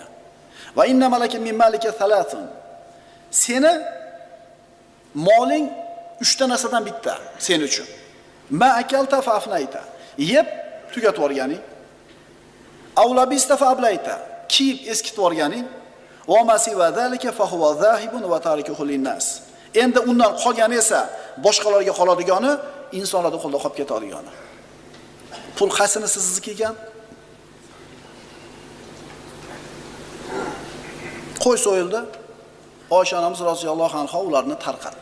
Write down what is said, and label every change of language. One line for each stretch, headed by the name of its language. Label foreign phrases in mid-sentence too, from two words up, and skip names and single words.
Arabic: وإن لك من مالك ثلاثة.
Uzbek: Seni moling 3 ta narsadan bitta sen uchun.
Arabic: ما أكلت فأفنيت.
Uzbek: Yeb tugatib o'rganing.
Arabic: أو لبست فأبليت.
Uzbek: Kiyib eskitib o'rganing.
Arabic: وما سوى ذلك فهو ذاهب وتاركه للناس.
Uzbek: Endi undan qolgani esa boshqalarga qoladigani, insonlarning qo'lida qolib ketadigani. Pul qaysinisi sizniki ekan? Qo'y so'yildi. Oysha onamiz roziyallohu anha ularni tarqatdi.